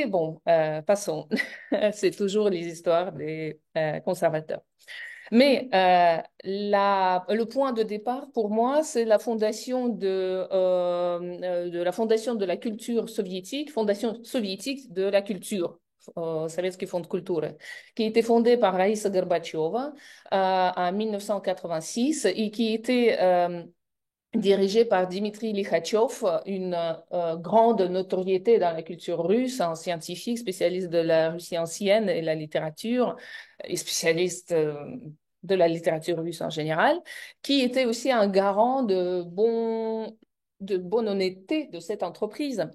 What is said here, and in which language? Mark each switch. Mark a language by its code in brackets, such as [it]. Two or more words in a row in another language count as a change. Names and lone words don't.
[fr] Bon, passons. C'est toujours les histoires des conservateurs. Mais le point de départ pour moi, c'est la fondation de la fondation de la culture soviétique, fondation soviétique de la culture. [ru] Советский фонд культуры, [fr] qui a été fondée par Raïssa Gorbatchova en 1986 et qui était dirigé par Dimitri Likhatchov, une grande notoriété dans la culture russe, un scientifique spécialiste de la Russie ancienne et la littérature, et spécialiste de la littérature russe en général, qui était aussi un garant de bonne honnêteté de cette entreprise.